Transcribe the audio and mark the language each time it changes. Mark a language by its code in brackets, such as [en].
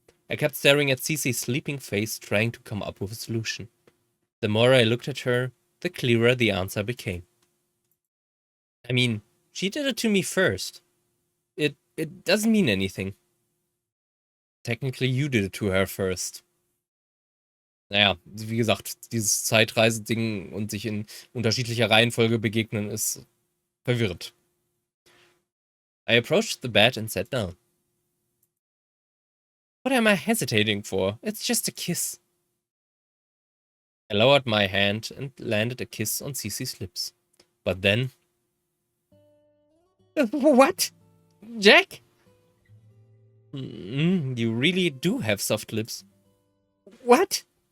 [en] I kept staring at Cece's sleeping face, trying to come up with a solution. The more I looked at her, the clearer the answer became. I mean, she did it to me first. It doesn't mean anything. Technically, you did it to her first. [de] Naja, wie gesagt, dieses Zeitreise-Ding und sich in unterschiedlicher Reihenfolge begegnen ist verwirrend. [en] I approached the bed and sat down. What am I hesitating for? It's just a kiss. I lowered my hand and landed a kiss on Cece's lips. But then... What? Jack? You really do have soft lips. What?